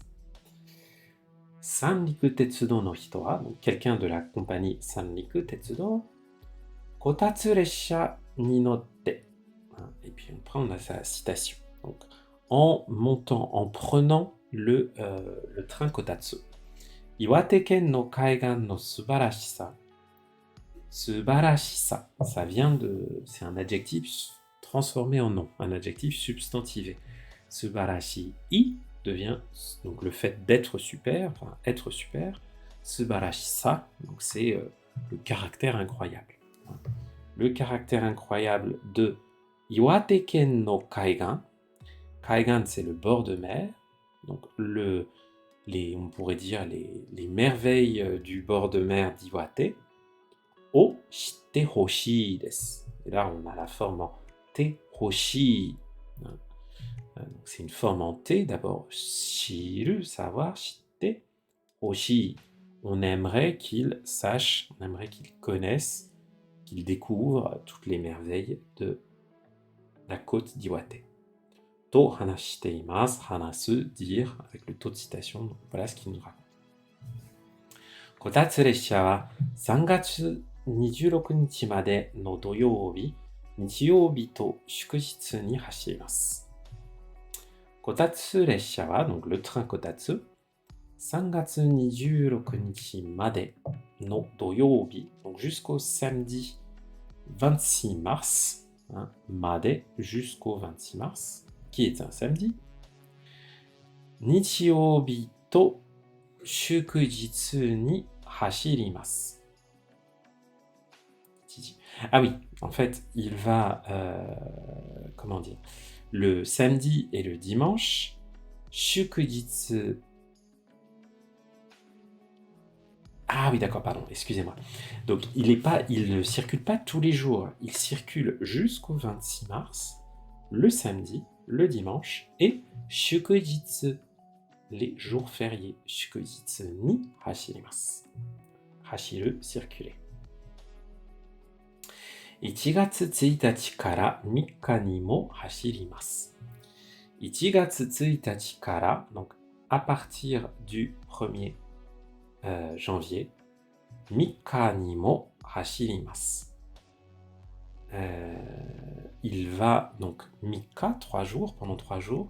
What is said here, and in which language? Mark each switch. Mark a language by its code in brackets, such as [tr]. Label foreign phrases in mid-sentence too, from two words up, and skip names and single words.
[ja] 三陸鉄道の人は, [fr] donc quelqu'un de la compagnie Sanriku Tetsudo, [ja] こたつ列車に乗って. [fr] Et puis après on a sa citation. Donc, en montant, en prenant le train Kotatsu. [ja] 岩手県の海岸の素晴らしさ. Subarashisa, [fr] ça vient de... C'est un adjectif transformé en nom, un adjectif substantivé. Subarashi devient donc le fait d'être super, enfin être super. Subarashisa, donc c'est le caractère incroyable. Le caractère incroyable de [ja] 岩手県の海岸. Kaigan, [fr] c'est le bord de mer. Donc on pourrait dire les merveilles du bord de mer d'Iwate. [ja] をしてほしいです. [fr] Et là, on a la forme en [ja] てほしい. [fr] C'est une forme en te. D'abord, shiru, savoir, [ja] して、ほしい. [fr] on aimerait qu'ils sachent, on aimerait qu'ils connaissent, qu'ils découvrent toutes les merveilles de la côte d'Iwate. [ja] と話しています、話す, [fr] dire, avec le taux de citation, donc voilà ce qu'il nous raconte. [ja] こたつ列車は 3月26日までの土曜日、日曜日と祝日に走ります。こたつ列車は、 [fr] donc le train Kotatsu, [ja] 3月26日までの土曜日, [fr] donc jusqu'au samedi 26 mars, hein, まで jusqu'au 26 mars, qui est un samedi, [ja] 日曜日と祝日に走ります。 [fr] Ah oui, en fait, il va, comment dire, le samedi et le dimanche, shukujitsu. Ah oui, d'accord, pardon, excusez-moi. Donc, il ne circule pas tous les jours, il circule jusqu'au 26 mars, le samedi, le dimanche et shukujitsu, les jours fériés. [ja] 祝日に走ります. [fr] Hashiru, circuler. [ja] 1 月1日から3日にも走ります。1月1日から、 [fr] donc à partir du 1er janvier, [ja] 3 日にも走ります。 [fr] Il va donc 3 3 jours, pendant 3 jours.